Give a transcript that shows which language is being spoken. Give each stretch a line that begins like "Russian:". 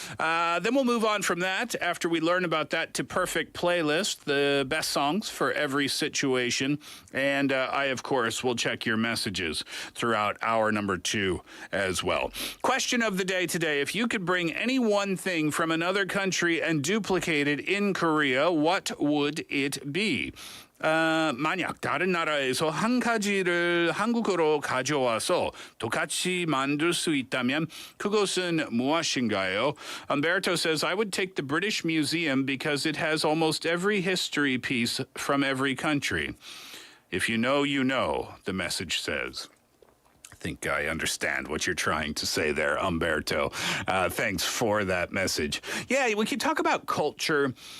English: Then we'll move on from that after we learn about that to Perfect Playlist, the best songs for every situation. And I, of course, will check your messages throughout hour number 2 as well. Question of the day today. If you could bring any one thing from another country and duplicate it in Korea, what would it be?
Korean: 만약 다른 나라에서 한 가지를 한국으로 가져와서 똑같이 만들 수 있다면 그것은 무엇인가요?
English: Umberto says, I would take the British Museum because it has almost every history piece from every country. If you know, you know, the message says. I think I understand what you're trying to say there, Umberto. Thanks for that message. Yeah, we could talk about culture.